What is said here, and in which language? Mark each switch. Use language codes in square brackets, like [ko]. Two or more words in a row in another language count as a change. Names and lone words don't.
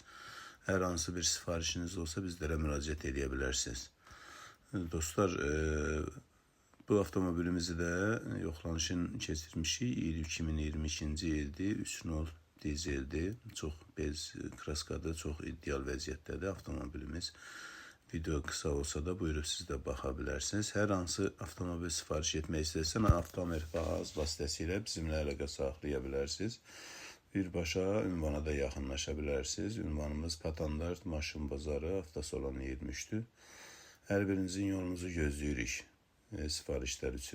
[az] Hər hansı bir sifarişiniz olsa bizlərə müraciət edə bilərsiniz. Dostlar, bu avtomobilimizi də yoxlanışın keçirmişik. İl 2022-ci ildir, 3.0 dizeldir. Çox [ru] без краскадыр, [az] çox ideal vəziyyətdədir avtomobilimiz. [tr] Video kısa olsa da buyurup siz de bakabilirsiniz. [az] Her hansı avtomobil sifariş etmək istəsən, Avtomerka vasitəsilə bizimlə əlaqə saxlaya bilərsiniz. Birbaşa ünvana da yaxınlaşa bilərsiniz. Ünvanımız Patandart Maşın Bazarı, Avtosalon 23'dür. Hər birinizin yolunuzu gözləyirik sifarişlər üçün.